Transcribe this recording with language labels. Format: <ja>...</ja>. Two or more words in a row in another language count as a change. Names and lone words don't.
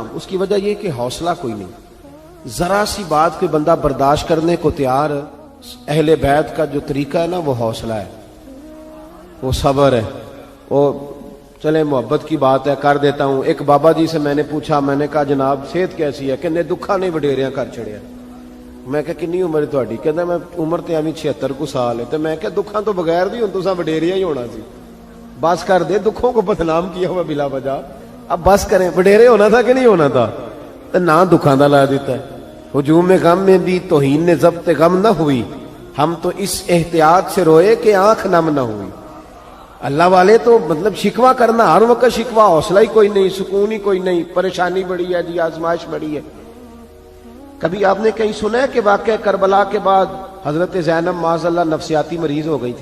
<ur>اس کی وجہ یہ کہ حوصلہ کوئی نہیں. ذرا سی بات کوئی بندہ برداشت کرنے کو تیار. اہل بیت کا جو طریقہ ہے نا وہ حوصلہ ہے، وہ صبر ہے، وہ چلے محبت کی بات ہے کر دیتا ہوں. ایک بابا جی سے میں نے پوچھا, میں نے کہا جناب صحت کیسی ہے؟ کہنے</ur> <pa>دکھا نہیں وڈیریاں کر چھڑیا. میں کہا کنی عمر تہاڈی؟ کہندا میں عمر تے ایویں 76 کو سال ہے. تے میں کہا دکھاں تو بغیر دی ہن تساں وڈیریا ہی ہونا سی.</pa> <ur>بس کر دے, دکھوں کو بدنام کیا ہوا بلا وجہ. اب بس کریں, وڈیرے ہونا تھا کہ نہیں ہونا تھا؟</ur> <pa>تے نہ دکھاں دا لا دیتا ہے.</pa> <ur>ہجوم غم میں بھی توہین نے ضبط غم نہ ہوئی, ہم تو اس احتیاط سے روئے کہ آنکھ نم نہ ہوئی. اللہ والے تو مطلب شکوہ کرنا ہر وقت شکوہ, حوصلہ ہی کوئی نہیں, سکون ہی کوئی نہیں, پریشانی بڑی ہے جی, آزمائش بڑی ہے. کبھی آپ نے کہیں سنا ہے کہ واقعہ کربلا کے بعد حضرت زینب</ur> <ar>معاذ اللہ</ar> <ur>نفسیاتی مریض ہو گئی تھی؟</ur>